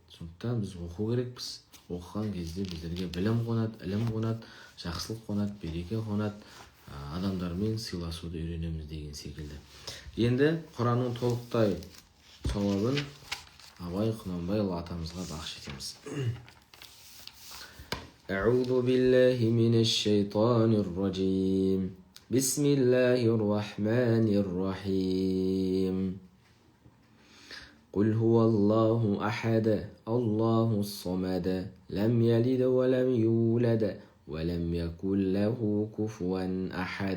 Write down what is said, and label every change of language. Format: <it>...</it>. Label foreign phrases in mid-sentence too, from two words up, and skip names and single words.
<kk>Сондықтан біз оқу керекпіз. Оқыған кезде біздерге білім қонады, ілім қонады, жақсылық қонады, береке қонады, адамдармен сыйласуды үйренеміз деген секілді. Енді Құранның толықтай сауабын Абай Құнанбайұлы атамызға бақш етеміз.</kk> <ar>أعوذ بالله من الشيطان الرجيم. بسم الله الرحمن الرحيم. قل هو الله أحد الله الصمد لم يلد ولم يولد ولم يكن له كفوا أحد.</ar>